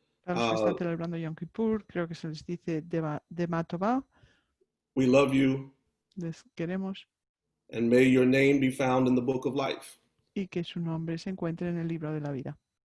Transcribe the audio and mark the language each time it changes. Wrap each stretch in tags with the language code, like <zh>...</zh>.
<es>Para los que están celebrando Yom Kippur, creo que se les dice Gama Tova.</es> <en>We love you.</en> <es>Les queremos.</es> <en>And may your name be found in the book of life.</en> <es>Y que su nombre se encuentre en el libro de la vida.</es>